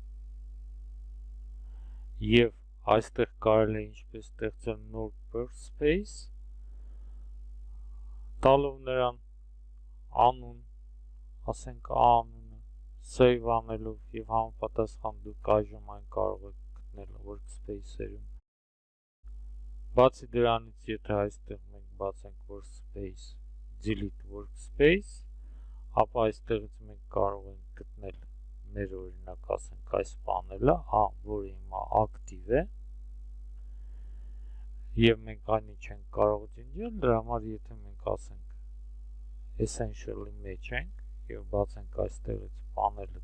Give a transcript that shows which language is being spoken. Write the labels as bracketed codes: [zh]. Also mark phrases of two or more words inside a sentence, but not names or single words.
[hy] եւ այստեղ կարելի է ինչպես ստեղծել նոր workspace, տալով նրան անուն, ասենք անունը, save անելով եւ համապատասխան դուք այժմ այն կարող եք գտնել workspace-երում։ Բացի դրանից, եթե այստեղ մենք բացենք workspace, [en] delete workspace, [hy] ապա այստեղից մենք կարող ենք գտնել մեր օրինակ ասենք այս պանելը, որը հիմա ակտիվ է եւ մենք այնի չենք կարող ջնջել, դրա համար եթե մենք ասենք essential-ի մեջ ենք եւ բացենք այստեղից պանելը